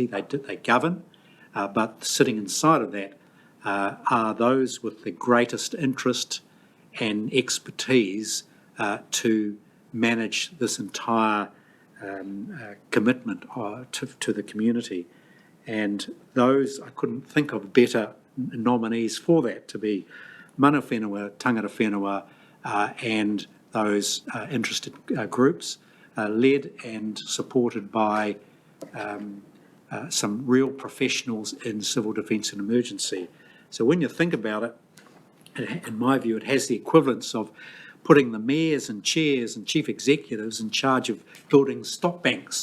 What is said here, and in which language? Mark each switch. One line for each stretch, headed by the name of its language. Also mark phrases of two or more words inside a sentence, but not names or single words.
English: They govern, but sitting inside of that are those with the greatest interest and expertise to manage this entire commitment to the community. And those, I couldn't think of better nominees for that to be
Māori: mana whenua, tangata whenua,
English: and those interested groups, led and supported by some real professionals in civil defence and emergency. So when you think about it, in my view, it has the equivalence of putting the mayors and chairs and chief executives in charge of building stop banks.